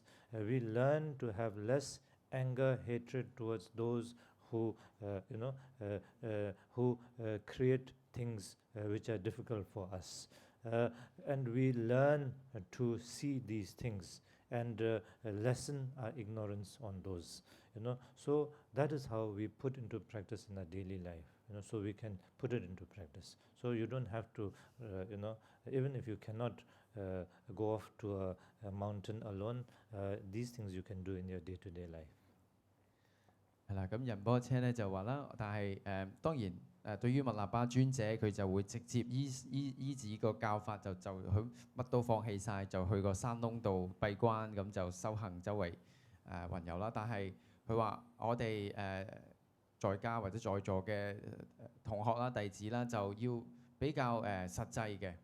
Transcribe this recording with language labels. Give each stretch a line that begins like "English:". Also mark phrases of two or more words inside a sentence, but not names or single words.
English: We learn to have less anger, hatred towards those who create things which are difficult for us, and we learn to see these things and lessen our ignorance on those. So that is how we put into practice in our daily life. So we can put it into practice. So you don't have to, even if you cannot go off to a mountain alone, these things you can do in your day-to-day life.
Cantonese: 係啦，咁仁波切咧就話啦，但係當然對於密勒巴尊者佢就會直接依止個教法，就佢乜都放棄晒，就去個山窿度閉關，咁就修行周圍雲遊啦。但係佢話我哋在家或者在座嘅同學啦、弟子啦，就要比較實際嘅。